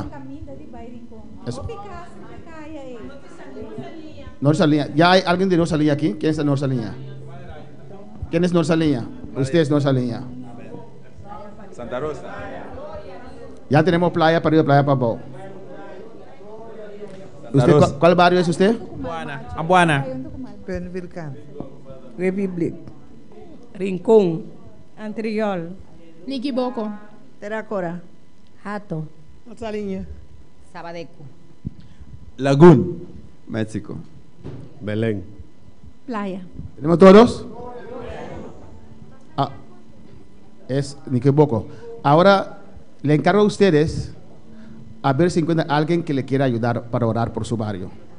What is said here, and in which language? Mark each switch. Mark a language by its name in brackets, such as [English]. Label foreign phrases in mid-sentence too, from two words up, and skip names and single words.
[Spanish] Eso. Norsalinha. ¿Ya hay alguien de Norsalinha aquí? ¿Quién es de Norsalinha? ¿Quién es Norsalinha? Usted es Norsalinha. Santa Rosa. Ya tenemos playa para arriba, playa para abajo. Santa ¿Usted, Rosa. ¿Cuál barrio es usted? Ambuana, Penvilcan. Republic. Rincón, Antriol. Niquiboco. Teracora. Hato. Saliña. Sabadeco. Lagoon. México. Belén. Playa. ¿Tenemos todos? Me equivoco. Ahora le encargo a ustedes a ver si encuentran a alguien que le quiera ayudar para orar por su barrio.